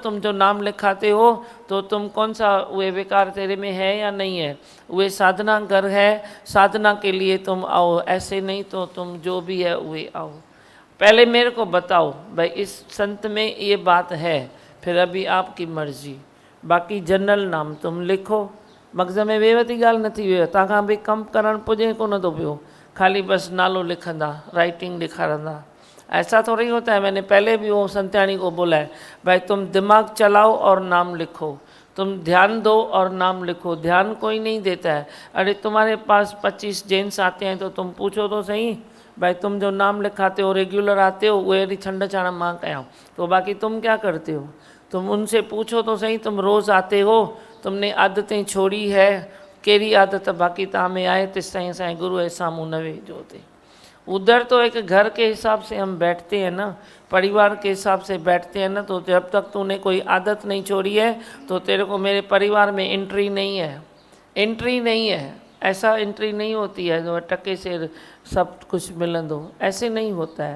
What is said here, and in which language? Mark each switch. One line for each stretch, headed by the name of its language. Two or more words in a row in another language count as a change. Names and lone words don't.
Hindi: तुम जो नाम लिखाते हो तो तुम कौन सा वे विकार तेरे में है या नहीं है। वे साधना घर है, साधना के लिए तुम आओ, ऐसे नहीं तो तुम जो भी है वे आओ। पहले मेरे को बताओ भाई इस संत में ये बात है, फिर अभी आपकी मर्जी। बाकी जनरल नाम तुम लिखो,
Sindhi: मग़ज़ में वेवती ॻाल्हि न थी वियो, तव्हां बि कमु करणु पुॼे कोन थो पियो, खाली बस नालो लिखंदा, राइटिंग ॾेखारंदा।
Hindi: ऐसा तो नहीं होता है। मैंने पहले भी वो संत्याणी को बोला है, भाई तुम दिमाग चलाओ और नाम लिखो, तुम ध्यान दो और नाम लिखो। ध्यान कोई नहीं देता है। अरे तुम्हारे पास 25 जेंट्स आते हैं तो तुम पूछो तो सही, भाई तुम जो नाम लिखाते हो रेगुलर आते हो,
Sindhi: वो अड़ी छंड छाण मां कया,
Hindi: तो बाकी तुम क्या करते हो। तुम उनसे पूछो तो सही, तुम रोज़ आते हो, तुमने आदतें छोड़ी है,
Sindhi: कहिड़ी आदत बाकी तव्हां में आए तेसि ताईं असांजे गुरू जे साम्हूं न वेहिजो हुते।
Hindi: उधर तो एक घर के हिसाब से हम बैठते हैं ना, परिवार के हिसाब से बैठते हैं ना, तो जब तक तूने कोई आदत नहीं छोड़ी है तो तेरे को मेरे परिवार में एंट्री नहीं है। एंट्री नहीं है, ऐसा एंट्री नहीं होती है जो टके से सब कुछ मिलंदो, ऐसे नहीं होता है।